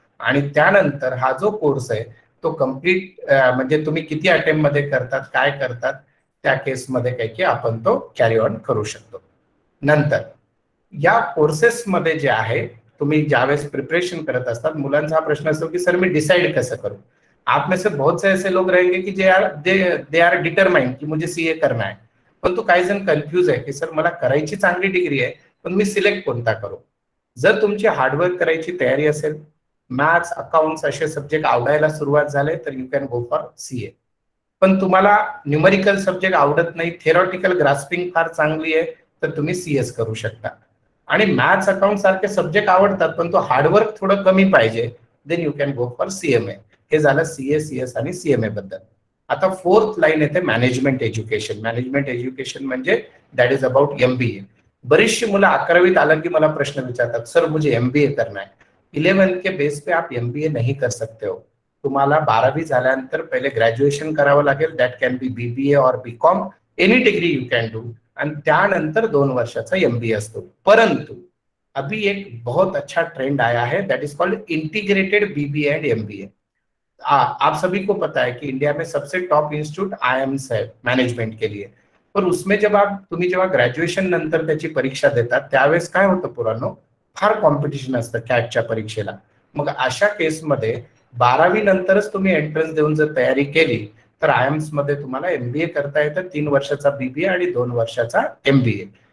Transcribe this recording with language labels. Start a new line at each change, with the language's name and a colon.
Marathi: आणि त्यानंतर हा जो कोर्स आहे तो कम्प्लीट म्हणजे तुम्ही किती अटेम्प्ट मध्ये करतात, काय करतात, त्या केसमध्ये काही की आपण तो कॅरी ऑन करू शकतो. नंतर या कोर्सेसमध्ये जे आहे तुम्ही ज्यावेळेस प्रिपरेशन करत असतात, मुलांचा हा प्रश्न असतो की सर मी डिसाइड कसं करू.
Hindi: आप में से बहुत से ऐसे लोग रहेंगे कि
English: they are determined
Hindi: की मुझे सीए करना है,
Marathi: परंतु काही जण कन्फ्यूज आहे की सर मला करायची चांगली डिग्री आहे पण मी सिलेक्ट कोणता करू. जर तुमची हार्डवर्क करायची तयारी असेल, मॅथ्स, अकाउंट्स असे सब्जेक्ट आवडायला सुरुवात झाले तर
English: You can go for CA.
Marathi: पण तुम्हाला न्यूमेरिकल सब्जेक्ट आवडत नाही, थेरॉटिकल ग्रास्पिंग फार चांगली आहे, तर तुम्ही सीएस करू शकता. आणि मॅथ्स, अकाउंट सारखे सब्जेक्ट आवडतात पण तो हार्डवर्क थोडं कमी पाहिजे,
English: Then you can go for CMA.
Marathi: हे झालं सीए, सीएस आणि सीएमए बद्दल. आता 4th लाईन येते मॅनेजमेंट एज्युकेशन. मॅनेजमेंट एज्युकेशन म्हणजे दॅट इज अबाउट एमबीए. बरीचशी मुलं 11वीत आलं की मला प्रश्न विचारतात, सर
Hindi: मुझे एमबीए करना है. 11th के बेस पे आप एमबीए नहीं कर सकते हो.
Marathi: तुम्हाला 12वी झाल्यानंतर पहिले ग्रॅज्युएशन करावं लागेल.
English: That can be BBA और BCom, any degree you can do.
Marathi: आणि त्यानंतर 2 वर्षाचा एमबीए असतो.
Hindi: परंतु अभी एक बहुत अच्छा ट्रेंड आया है,
English: That is called integrated BBA and MBA.
Hindi: आप सभी को पता है कि इंडिया में सबसे टॉप इंस्टीट्यूट आईएम्स है मैनेजमेंट के लिए.
Marathi: पर उसमें तुम्ही जेव्हा ग्रॅज्युएशन नंतर त्याची परीक्षा देतात त्यावेळेस काय होतं पुरानो, फार कॉम्पिटिशन असतं कॅटच्या परीक्षेला. मग अशा केसमध्ये 12वी नंतरच तुम्ही एंट्रन्स देऊन जर तयारी केली तर आयएम्स मध्ये तुम्हाला MBA करता येतं, 3 वर्षाचा BBA आणि 2 वर्षाचा MBA.